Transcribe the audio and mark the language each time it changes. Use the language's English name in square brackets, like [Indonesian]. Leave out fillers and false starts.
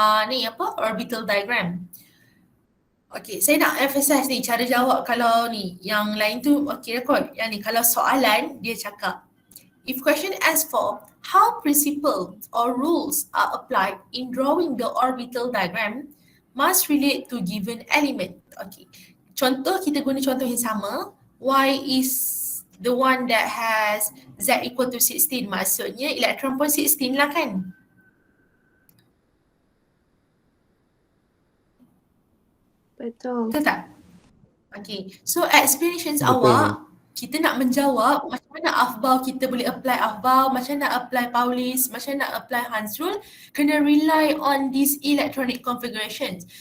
[Malay] Ni apa? Orbital diagram. Okay, saya nak emphasize ni cara jawab kalau ni. Yang lain tu okay record. Yang ni kalau soalan dia cakap, [English] if question asks for how principles or rules are applied in drawing the orbital diagram must relate to given element. Okay. [Malay] Contoh kita guna contoh yang sama. [English] Y is the one that has Z equal to 16. [Malay] Maksudnya elektron pun 16 lah kan? Betul. Betul tak? Okay. So explanations awak, kita nak menjawab macam mana Afbal kita boleh apply Afbal, macam nak apply Paulis, macam nak apply Hans rule, kena [English] rely on these electronic configurations.